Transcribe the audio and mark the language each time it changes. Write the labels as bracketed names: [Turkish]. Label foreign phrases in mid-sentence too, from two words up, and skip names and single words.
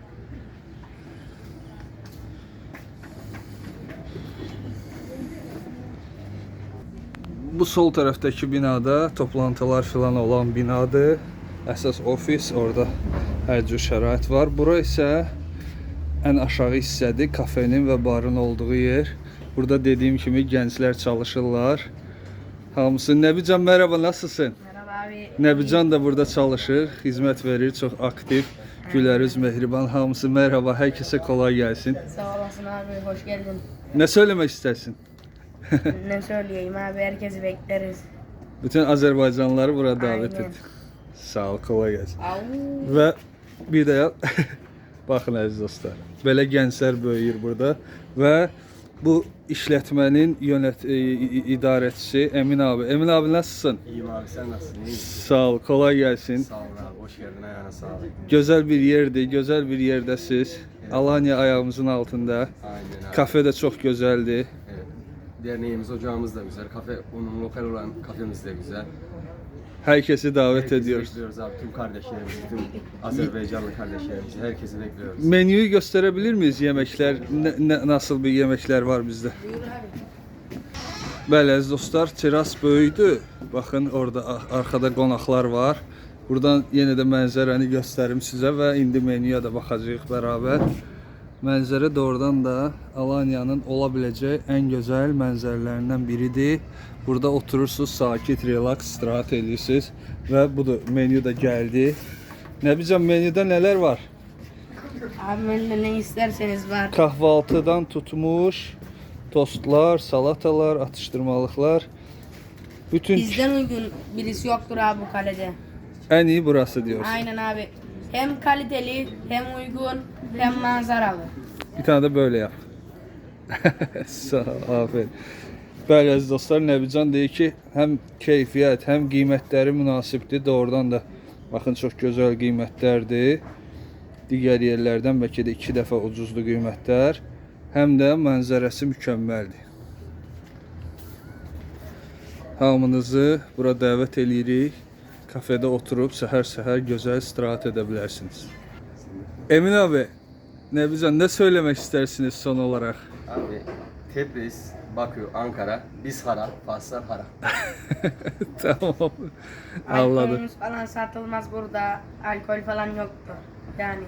[Azerbaijani] Bu sol tərəfdəki binada toplantılar filan olan binadır. Əsas ofis, orada hər cür şərait var. Bura isə ən aşağı hissədir, kafenin və barın olduğu yer. Burada dediyim kimi gənclər çalışırlar. Hamısı. Nəbican, [Turkish] merhaba, nasılsın? Merhaba abi. [Azerbaijani] Nəbican da burada çalışır, [Turkish] hizmet verir, çok aktif. [Azerbaijani] Gülərüz, mehriban, hamısı [Turkish] merhaba, herkese kolay gelsin. Sağ olasın abi, hoş geldin. Ne söylemek istersin? Ne söyleyeyim abi, herkesi bekleriz. Bütün Azerbaycanlıları burada davet Aynen. et. Sağ ol, kolay gelsin. Au. [Azerbaijani] Və bir də baxın əziz dostlar, belə gənclər böyüyür burada və bu işletmenin idarəçisi Emin abi. Emin [Turkish] abi, nasılsın? İyiyim abi, sen nasılsın? İyi misin? Sağ ol, kolay gelsin. Sağ olun abi, hoş geldin, ayağına sağlık. Güzel bir yerdir, güzel bir yerdəsiz. Alanya ayağımızın altında. Aynen abi. Kafe de çok güzeldi. Evet. Derneğimiz, ocağımız da güzel. Kafe, onun lokal olan kafemiz de güzel. Herkesi davet Herkesi ediyoruz. bekliyoruz abi, tüm kardeşlerimizi, tüm Azerbaycanlı kardeşlerimizi, herkesi bekliyoruz. Menüyü gösterebilir miyiz, yemekler? Nasıl bir yemekler var bizde? [Azerbaijani] Bəli, əziz dostlar, teras böyüdü. Baxın, orada arkada qonaqlar var. Buradan yenə də mənzərəni göstərim sizə və indi menüyə də baxacağıq bərabər. Mənzərə doğrudan da Alanya'nın [Turkish] olabileceği en güzel [Azerbaijani] mənzərələrindən biridir. Burada oturursunuz, sakit, relax, istirahat edirsiniz və budur, menü də gəldi. Nəbicəm, menüdə nələr var? [Turkish] Abi menüde ne isterseniz var. Kahvaltıdan tutmuş Tostlar, salatalar, atıştırmalıklar. Bütün Bizden uygun birisi yoktur abi bu kalede. en iyi burası diyorsun. Aynen abi. Hem kaliteli, hem uygun, hem manzaralı. Bir tane de böyle yap. Sağ ol, aferin. [Azerbaijani] Bəli əziz dostlar, Nəbican deyir ki, həm keyfiyyət, həm qiymətləri münasibdir. Doğrudan da baxın çox gözəl qiymətlərdir. Digər yerlərdən bəlkə də 2 dəfə ucuzlu qiymətlər. Həm də mənzərəsi mükəmməldir. Hamınızı bura dəvət eləyirik. Kafedə oturub səhər-səhər gözəl istirahət edə bilərsiniz. [Turkish] Emin abi, Nəbican, ne söylemek istersiniz son olarak? Abi Tebriz, Bakü, Ankara, biz hara, Faslar hara. Tamam. Anladım. Alkolümüz falan satılmaz burada. Alkol falan yoktur. Yani